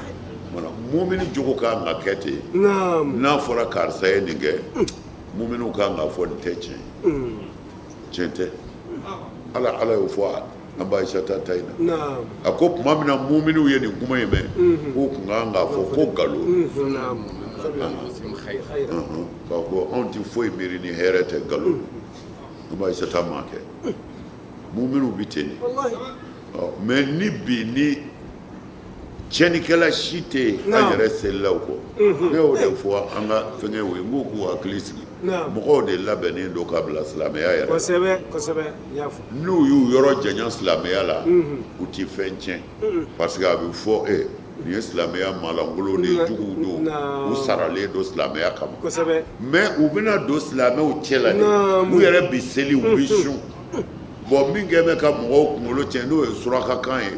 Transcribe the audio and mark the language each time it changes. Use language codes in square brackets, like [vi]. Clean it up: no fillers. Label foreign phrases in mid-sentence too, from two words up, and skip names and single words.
[bm] mana mumini jogo kan ka kɛ ten [ar] نعم [bm] n'a fɔra karisa ye nin kɛ muminiw kan ka fɔ nin tɛ tiɲɛ ye tiɲɛ tɛ ala y'o fɔ an b'a Aisata ta in na [ar] نعم [bm] a ko tuma min na muminiw ye nin kuma in mɛn k'u kun kan k'a fɔ ko nkalon [ar] نعم خيرا [bm] k'a fɔ anw tɛ foyi miiri ni hɛrɛ tɛ nkalon an b'a Aisata m'a kɛ muminiw bɛ ten de [ar] والله [bm] mɛ ni bi ni tiɲɛnikɛla si tɛ an [ar] Naam. [bm] yɛrɛ selilaw kɔ ne y'o de fɔ an ka fɛnkɛw ye n ko k'u hakili sigi [ar] Naam. [bm] mɔgɔw de labɛnnen don ka bila silamɛya yɛrɛ la. كسبة كسبة يافو n'u y'u yɔrɔ janya silamɛya la u ti fɛn tiɲɛ parce que a bɛ fɔ nin ye silamɛya maalankolon de ye juguw don [ar] Naam. [bm] u saralen don silamɛya kama كسبة mais u bɛna don silamɛw cɛ la de [ar] Naam. [bm] u yɛrɛ bi seli u bi sun bon min kɛ bɛ ka mɔgɔw kunkolo tiɲɛ n'o ye surakakan ye